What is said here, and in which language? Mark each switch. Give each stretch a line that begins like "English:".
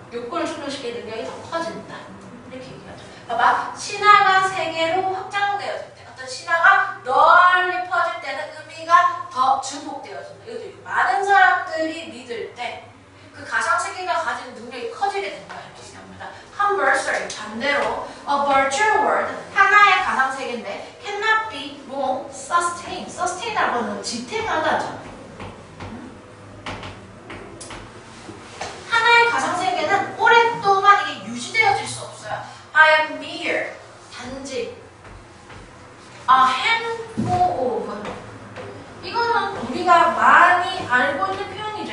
Korean: 욕구를 충족시키는 능력이 더 커진다. 이렇게 얘기하죠. 봐봐. 신화가 세계로 확장되어질 때 어떤 신화가 널리 퍼질 때는 의미가 더 증폭되어진다. 이것도 있고 많은 사람들이 믿을 때 그 가상세계가 가지는 능력이 커지게 된다. 이렇게 얘기합니다.
English: Conversely,
Korean: 반대로
English: a virtual world,
Korean: 하나의 가상세계인데
English: cannot be long sustained.
Korean: Sustain이라고 하는 지탱하다죠. 하나의 가상세계는 오랫동안 이게 유지되어질 수 없어요.
English: I am mere,
Korean: 단지
English: a handful of
Korean: 이거는 우리가 많이 알고 있는 표현이죠.